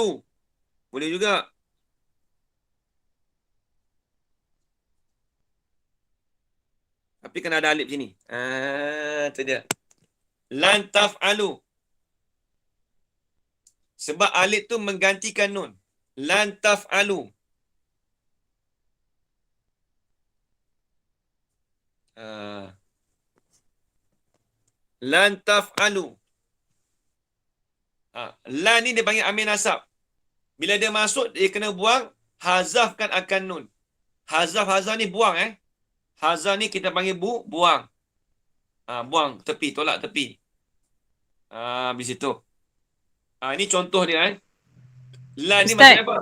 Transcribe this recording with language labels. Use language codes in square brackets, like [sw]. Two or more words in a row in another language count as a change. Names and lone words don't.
[ms] Boleh juga. Tapi kena ada alif sini. Tu dia. [ar] Lan taf'alu. [ms] Sebab alif tu menggantikan nun. [ar] لن تفعلوا. لن تفعلوا. [ms] Lan ni dia panggil amil nasab. Bila dia masuk, dia kena buang. Hazafkan akan nun. Hazaf ni buang Hazaf ni kita panggil buang. Buang tepi, tolak tepi. Habis itu. Ini contoh dia Lan ni maksudnya apa?